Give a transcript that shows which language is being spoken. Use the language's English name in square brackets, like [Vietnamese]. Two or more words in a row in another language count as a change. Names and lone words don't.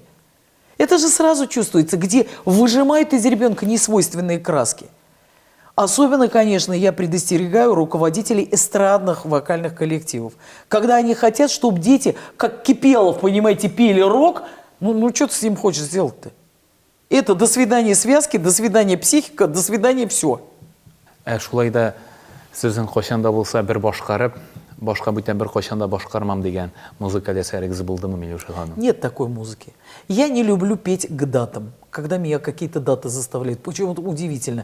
[Russian] Это же сразу чувствуется, где выжимают из ребенка несвойственные краски. Особенно, конечно, я предостерегаю руководителей эстрадных вокальных коллективов. Когда они хотят, чтобы дети, как Кипелов, понимаете, пели рок, ну что ты с ним хочешь сделать-то? Это до свидания связки, до свидания психика, до свидания все. [Tatar] Шулай да сезнең кайчанда булса бер башкарып, башка бүтән бер кайчанда башкармам дигән музыка әсәрегез булдымы, Миләүшә ханым? [Russian] Нет такой музыки. Я не люблю петь к датам, когда меня какие-то даты заставляют. Почему-то удивительно.